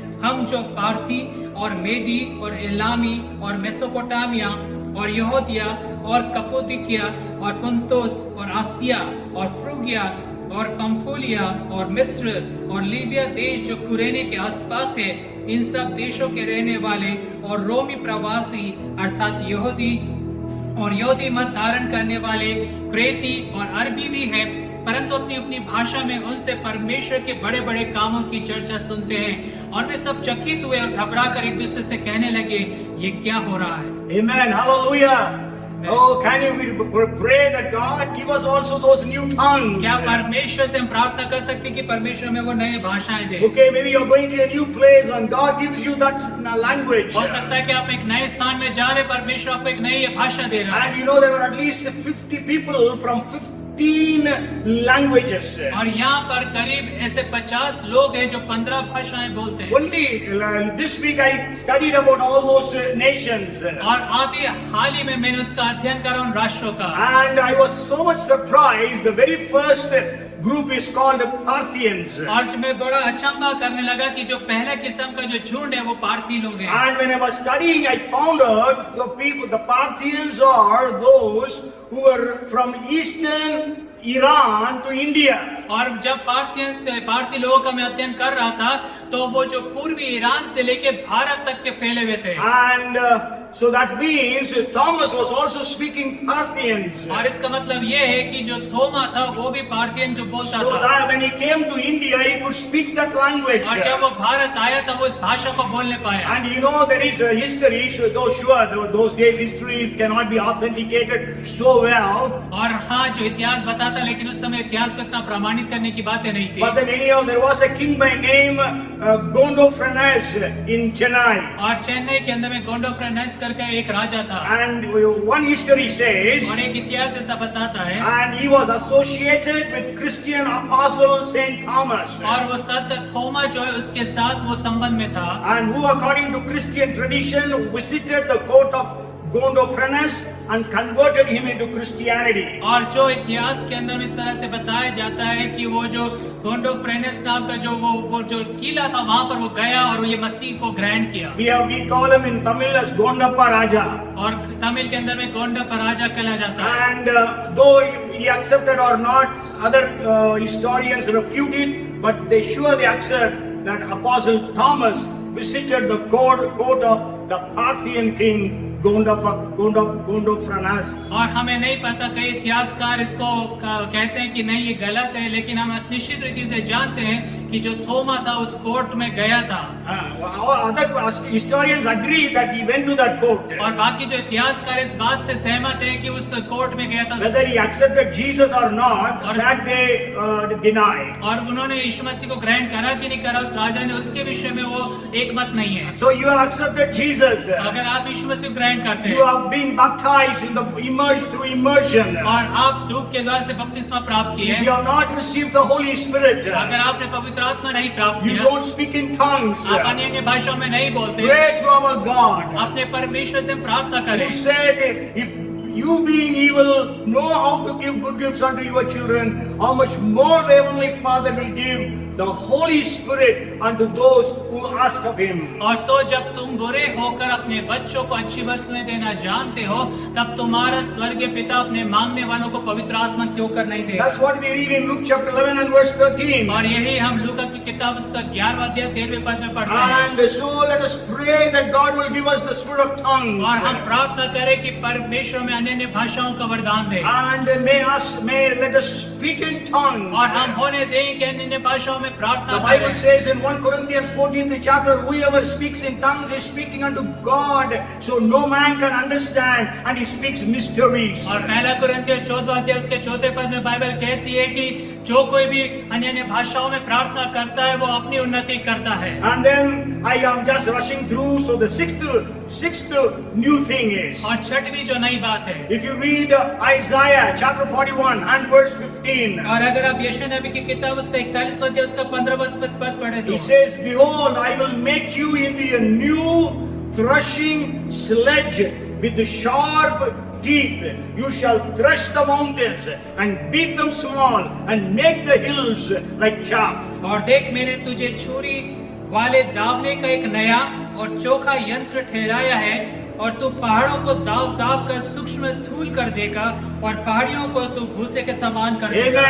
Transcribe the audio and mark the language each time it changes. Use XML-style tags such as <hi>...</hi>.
<hi>हम जो पार्थी और मेदी और एलामी और मेसोपोटामिया और यहूदिया और कप्पादोकिया और पुन्तुस और आसिया और फ्रूगिया और पंफूलिया और मिस्र और लीबिया देश जो कुरेने के आसपास है, इन सब देशों के रहने वाले और रोमी प्रवासी अर्थात यहूदी और यहूदी मत धारण करने वाले क्रेती और अरबी भी हैं, परंतु अपनी अपनी भाषा में उनसे परमेश्वर के बड़े बड़े कामों की चर्चा सुनते हैं। और वे सब चकित हुए और घबरा कर एक दूसरे से कहने लगे, ये क्या हो रहा है?</hi> <en>Amen. Hallelujah. Oh, can you pray that God give us also those new tongues?</en> <hi>क्या परमेश्वर से हम प्रार्थना कर सकते हैं कि परमेश्वर में वो नए भाषाएं दे?</hi> <en>Okay, maybe you're going to a new place and God gives you that language.</en> <hi>हो सकता है कि आप एक नए स्थान में जा रहे, परमेश्वर आपको एक नई भाषा दे रहा है।</hi> <en>And you know there were at least 50 people from 15 languages.</en> <hi>और यहाँ पर करीब ऐसे 50 लोग हैं जो 15 भाषाएं बोलते हैं।</hi> <en>Only this week I studied about all those nations.</en> <hi>और अभी हाल ही में मैंने उसका अध्ययन करा उन राष्ट्रों का।</hi> <en>And I was so much surprised. The very first group is called Parthians.</en> <hi>और मैं बड़ा अचंभा करने लगा कि जो पहला किस्म का जो झुंड है वो पार्थी लोग हैं।</hi> <en>And when I was studying, I found out the Parthians are those who were from eastern Iran to India.</en> <hi>और जब पार्थी लोगों का मैं अध्ययन कर रहा था तो वो जो पूर्वी ईरान से लेके भारत तक के फैले हुए थे।</hi> <en>And so that means Thomas was also speaking Parthians.</en> <hi>और इसका मतलब ये है कि जो थोमा था वो भी पार्थियन जो बोलता</hi> <en>So</en> <hi>था।</hi> <en>that when he came to India, he could speak that language.</en> <hi>और जब वो भारत आया तब वो इस भाषा को बोलने पाया।</hi> <en>And you know there is a history, though sure those days histories cannot be authenticated so well.</en> <hi>और हाँ जो इतिहास बताता लेकिन उस समय इतिहास को इतना प्रमाणित करने की बातें नहीं थी।</hi> <en>But then anyhow there was a king by name Gondophares in Chennai.</en> <hi>और चेन्नई के अंदर में गोंडोफ्रेनेस करके एक राजा था।</hi> <en>And one history says,</en> <hi>और एक इतिहास ऐसा बताता है।</hi> <en>and he was associated with Christian apostle Saint Thomas.</en> <hi>और वो संत थोमा जो है उसके साथ वो संबंध में था।</hi> <en>And who according to Christian tradition visited the court of Gondophares and converted him into Christianity.</en> <hi>और जो इतिहास के अंदर में इस तरह से बताया जाता है कि वो जो गोंडोफ्रेनेस नाम का जो वो जो किला था वहां पर वो गया और ये मसीह को ग्रहण किया।</hi> <en>We call him in Tamil as Gondappa Raja.</en> <hi>और तमिल के अंदर में गोंडप्पा राजा कहला जाता है।</hi> <en>And though he accepted or not, other historians refute it. but they surely accept that Apostle Thomas visited the court of the Parthian king Gondophares.</en> <hi>और हमें नहीं पता कई इतिहासकार इसको कहते हैं कि नहीं ये गलत है, लेकिन हम निश्चित रीति से जानते हैं कि जो थोमा था उस कोर्ट में गया था।</hi> <en>Other historians agree that he went to that court.</en> <hi>और बाकी जो इतिहासकार इस बात से सहमत हैं कि उस कोर्ट में गया था।</hi> <en>Whether he accepted Jesus or not, that they deny.</en> <hi>और उन्होंने यीशु मसीह को ग्रहण करा कि नहीं करा, उस राजा ने, उसके विषय में वो एक मत नहीं है।</hi> <en>So you have accepted Jesus.</en> <hi>अगर आप यीशु मसीह को ग्रहण करते</hi> <en>You</en> <hi>हैं</hi> <en>have been baptized immersed through immersion.</en> <hi>और आप डूब के द्वारा से बपतिस्मा प्राप्त किए</hi> <en>If you have not received the Holy Spirit,</en> <hi>अगर आपने पवित्र आत्मा नहीं प्राप्त</hi> <en>you</en> <hi>किया,</hi> <en>don't speak in tongues.</en> <hi>आप अन्य भाषाओं में नहीं बोलते,</hi> <en>Pray to our God,</en> <hi>अपने परमेश्वर से प्रार्थना करें।</hi> <en>who said, if you being evil know how to give good gifts unto your children, how much more the Heavenly Father will give the Holy Spirit unto those who ask of Him.</en> <hi>और सो जब तुम बुरे होकर अपने बच्चों को अच्छी वस्तुएं देना जानते हो, तब तुम्हारा स्वर्गीय पिता अपने मांगने वालों को पवित्र आत्मा क्यों कर नहीं देगा।</hi> <en>That's what we read in Luke chapter 11 and verse 13.</en> <hi>और यही हम लूका की किताब उसका 11वां अध्याय 13वें पद में पढ़ते हैं।</hi> <en>And so let us pray that God will give us the spirit of tongues.</en> <hi>और हम प्रार्थना करें कि परमेश्वर में अन्य भाषाओं का वरदान दे,</hi> <en>And let us speak in tongues.</en> <hi>और हम होने दें कि अन्य भाषाओं में प्रार्थना</hi> <en>The Bible</en> <hi>करें।</hi> <en>says in 1 Corinthians 14th chapter, whoever speaks in tongues is speaking unto God, so no man can understand, and he speaks mysteries.</en> <hi>और पहला कुरिन्थियों 14वां अध्याय उसके 4थे पद में बाइबल कहती है कि जो कोई भी अन्य भाषाओं में प्रार्थना करता है वो अपनी उन्नति करता है।</hi> <en>And then I am just rushing through, so the sixth new thing is,</en> <hi>और छठवीं जो नई बात है,</hi> <en>if you read Isaiah chapter 41 and verse 15,</en> <hi>और अगर आप यशायाह नबी की किताब उसका 41वां अध्याय उसका 15वां पद पढ़े तो</hi> <en>it says, behold, I will make you into a new threshing sledge with the sharp teeth. You shall thresh the mountains and beat them small and make the hills like chaff.</en> <hi>और देख मैंने तुझे छुरी वाले दावने का एक नया और चोखा यंत्र ठहराया है, और तू पहाड़ों को दाव दाव कर सूक्ष्म धूल कर देगा और पहाड़ियों को तू भूसे के समान कर देगा।</hi>